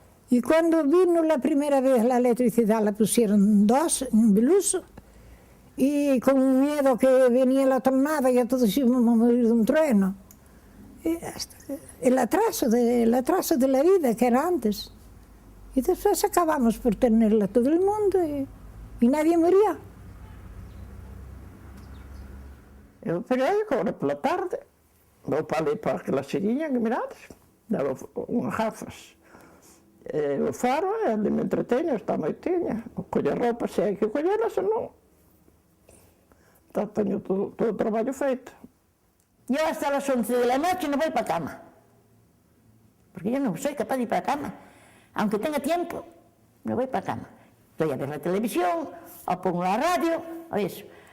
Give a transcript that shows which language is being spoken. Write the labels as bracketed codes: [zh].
[es] Y cuando vino la primera vez la electricidad, la pusieron 2 en Beluso, y con miedo que venía la tornada y a todos íbamos a morir de un trueno. El atraso de la vida que era antes. Y después acabamos por tenerla todo el mundo y nadie moría. [gl] Eu peguei, agora pela tarde, vou para ali para aquela serinha que mirades, dava umas garrafas. O faro, ali me entretenho, está à noitinha, colher roupa, se hai que colhê-la, se não. Então tenho todo o trabalho feito. [es] Yo hasta las 11 de la noche no voy para cama, porque yo no soy capaz de ir para cama. Aunque tenga tiempo, no voy para cama. Estoy a ver la televisión, o pongo la radio, o eso.